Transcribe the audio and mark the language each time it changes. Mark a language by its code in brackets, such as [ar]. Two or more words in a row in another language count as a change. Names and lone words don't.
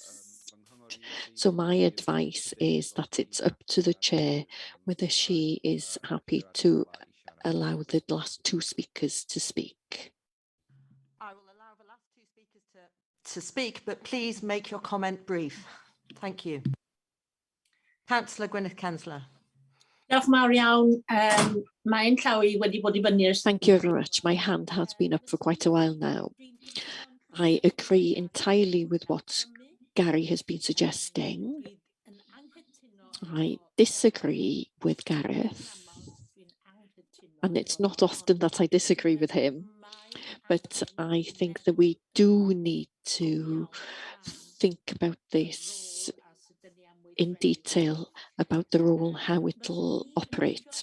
[en] So my advice is that it's up to the chair whether she is happy to allow the last two speakers to speak. I will allow the last two speakers to speak, but please make your comment brief. Thank you. Councillor Gwyneth Kensler. [cy] Diolch yn fawr iawn. Mae'n llaw I wedi bod I fyny ers... [en] Thank you very much. My hand has been up for quite a while now. I agree entirely with what Gary has been suggesting. I disagree with Gareth, and it's not often that I disagree with him, but I think that we do need to think about this in detail, about the role, how it'll operate.